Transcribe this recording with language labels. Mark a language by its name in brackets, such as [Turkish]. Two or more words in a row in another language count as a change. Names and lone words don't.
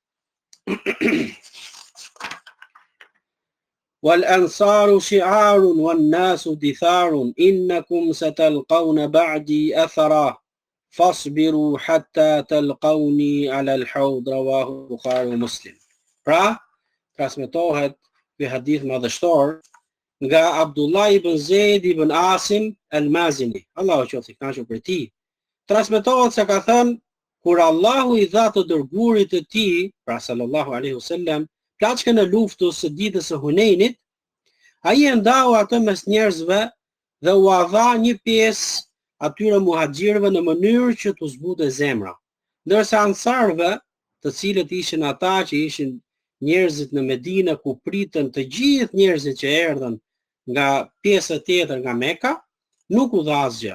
[Arabic] والأنصار شعار والناس دثار إنكم ستلقون بعدي أثرا فاصبروا حتى تلقوني على الحوض رواه Bukhari و Muslim. [Albanian] Pra, transmetohet ky hadith madhështor nga Abdullah ibn Zaid ibn Asim al-Mazini, Allahu qoftë i kënaqur për tij. Transmetohet se ka thënë: kur Allahu i dha të dërguarit të tij, pra [Arabic] صلى الله عليه وسلم, [Albanian] plaçkën e luftës së ditës së Hunenit, ai e ndau atë mes njerëzve dhe u dha një pjesë atyre muhaxhirëve në mënyrë që t'u zbute zemra, ndërsa ansarëve, të cilët ishin ata që ishin njerëzit në Medinë ku pritën të gjithë njerëzit që erdhën nga pjesë tjetër nga Mekka, nuk u dha asgjë.